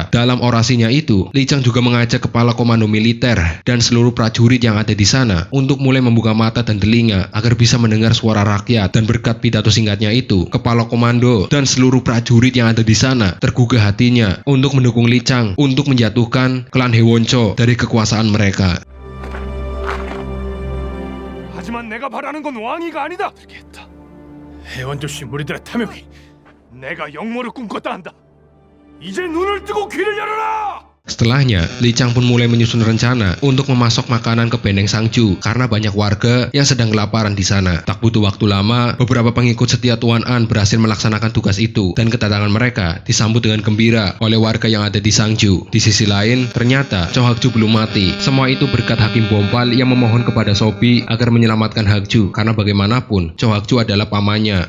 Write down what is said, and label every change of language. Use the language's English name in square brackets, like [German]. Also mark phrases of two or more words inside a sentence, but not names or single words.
[Indonesian] Dalam orasinya itu, Li Chang juga mengajak kepala komando militer dan seluruh prajurit yang ada di sana untuk mulai membuka mata dan telinga agar bisa mendengar suara rakyat. Dan berkat pidato singkatnya itu, kepala komando dan seluruh prajurit yang ada di sana tergugah hatinya untuk mendukung Li Chang untuk menjatuhkan klan Hewoncho dari kekuasaan mereka. [Korean] 하지만 내가 바라는 건 왕위가 아니다. 알겠다. 해원조씨 무리들의 탐욕이 내가 역모를 꿈꿨다 한다. 이제 눈을 뜨고 귀를 열어라. [Indonesian] Setelahnya, Li Chang pun mulai menyusun rencana untuk memasok makanan ke Benteng Sangju karena banyak warga yang sedang kelaparan di sana. Tak butuh waktu lama, beberapa pengikut setia Tuan An berhasil melaksanakan tugas itu, dan kedatangan mereka disambut dengan gembira oleh warga yang ada di Sangju. Di sisi lain, ternyata Cho Hak-ju belum mati. Semua itu berkat Hakim Bompal yang memohon kepada Sobi agar menyelamatkan Hak-ju, karena bagaimanapun Cho Hak-ju adalah pamannya.